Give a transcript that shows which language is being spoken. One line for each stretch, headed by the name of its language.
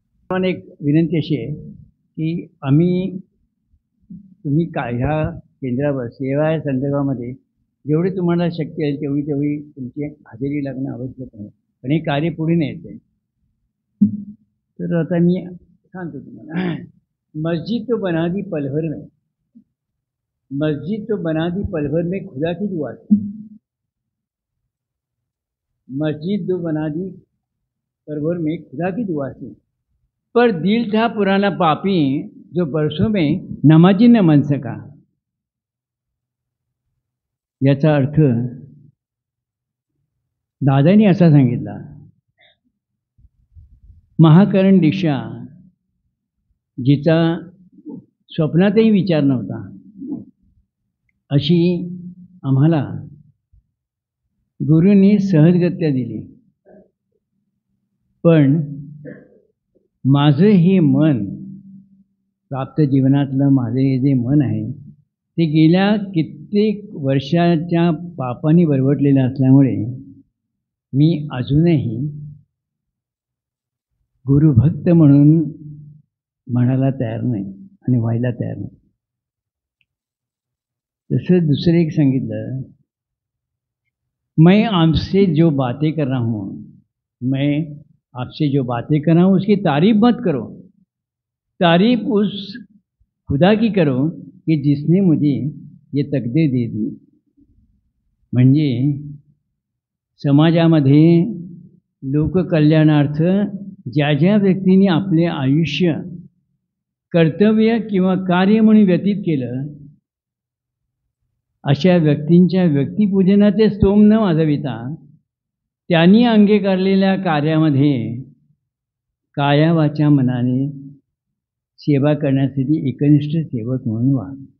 Marathi: मला एक विनंती अशी आहे की तुम्ही ह्या केंद्रावर सेवा या संदर्भामध्ये जेवढी तुम्हाला शक्य आहे तेवढी तुमची हजेरी लागणं आवश्यक आहे. पण हे कार्य पुढे न्यायचं आहे. तर आता मी सांगतो तुम्हाला,
Hindi: मस्जिद तो बना दी पल भर में, मस्जिद तो बना दी पल भर में खुदा की दुआ से, मस्जिद तो बना दी पल भर में खुदा की दुआ से, पर दिल था पुराना पापी जो बरसों में नमाजी न बन सका.
Marathi: याचा अर्थ दादांनी असा सांगितला, महाकरण दीक्षा जिचा स्वप्नातही विचार नव्हता अशी आम्हाला गुरूंनी सहजगत्या दिली. पण माझं हे मन, प्राप्त जीवनातलं माझं हे जे मन आहे ते गेल्या कित्येक वर्षाच्या पापाने बरवटलेलं असल्यामुळे मी अजूनही गुरुभक्त म्हणून म्हणायला तयार नाही आणि व्हायला तयार नाही. तसं दुसरं एक सांगितलं,
Hindi: मैं आपसे जो बातें कर रहा हूँ, मैं आपसे जो बातें कर रहा हूँ उसकी तारीफ मत करो, तारीफ उस खुदा की करो की जिसने मुझे ये तकदीर दे दी.
Marathi: म्हणजे समाजामध्ये लोककल्याणार्थ ज्या ज्या व्यक्तींनी आपले आयुष्य कर्तव्य किंवा कार्य म्हणून व्यतीत केलं, अशा व्यक्तींच्या व्यक्तिपूजनाचे स्तोम न वाजविता त्यांनी अंगीकारलेल्या कार्यामध्ये काया वाचा मनाने सेवा करण्यासाठी एकनिष्ठ सेवक म्हणून व्हा.